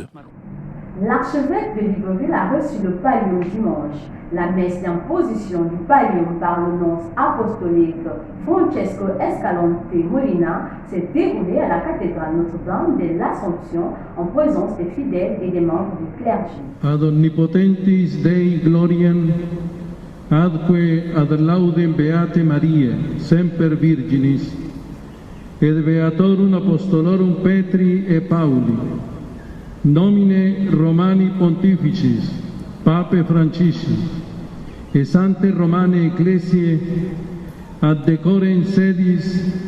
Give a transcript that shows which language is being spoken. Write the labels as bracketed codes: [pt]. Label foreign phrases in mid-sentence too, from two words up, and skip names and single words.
[fr] L'archevêque de Libreville a reçu le pallium dimanche. La messe d'imposition du pallium par le nonce apostolique Francesco Escalante Molina s'est déroulée à la cathédrale Notre-Dame de l'Assomption en présence des fidèles et des membres du clergé. [la] Ad omnipotentis Dei gloriam, adque ad laudem Beate Mariae, semper Virginis, et Beatorum Apostolorum Petri et Pauli, nomine Romani Pontificis, Pape Francisci, et Sante Romane Ecclesiae, ad decorem sedis